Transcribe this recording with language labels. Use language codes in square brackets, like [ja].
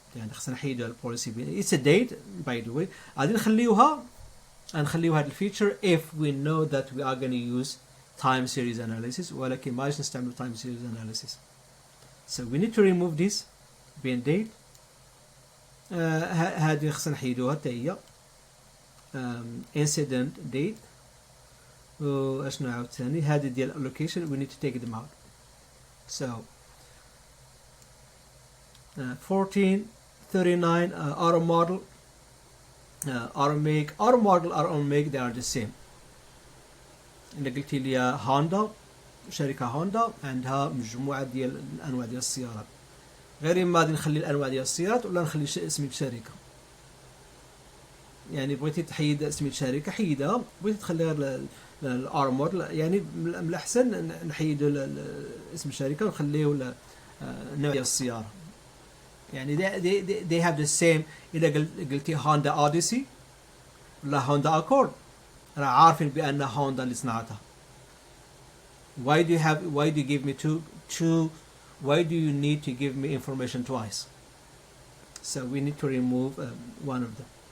[ar] يعني خصنا نحيدو البوليسي بين [en] it's a date by the way. [ar] غادي نخليوها هاد الفيتشر [en] if we know that we are going to use time series analysis [ar] ولكن ماش نستعمل [en] time series analysis. So we need to remove this bin date. [ar] هادي خصنا نحيدوها حتى هي incident date. واشنو عاوتاني هذه ديال [en] allocation we need to take them out. So 14, 39 auto model, auto make, auto model, auto make they are the same. [ar] اللي قلت لي هوندا شركة هوندا عندها مجموعة ديال الأنواع ديال السيارات. غير إما غادي نخلي الأنواع ديال السيارات ولا نخلي اسم الشركة. يعني بغيتي تحيد اسم الشركة حيدها، بغيتي تخليها الار موديل يعني من الأحسن نحيدو اسم الشركة ونخليه نوع ديال السيارة. [en] يعني they have the same. [ar] إذا قلتي هوندا أوديسي ولا هوندا أكورد راه عارفين بأن هوندا اللي صنعتها. [en] Why do you give me two? Why do you need to give me information twice? So we need to remove one of them.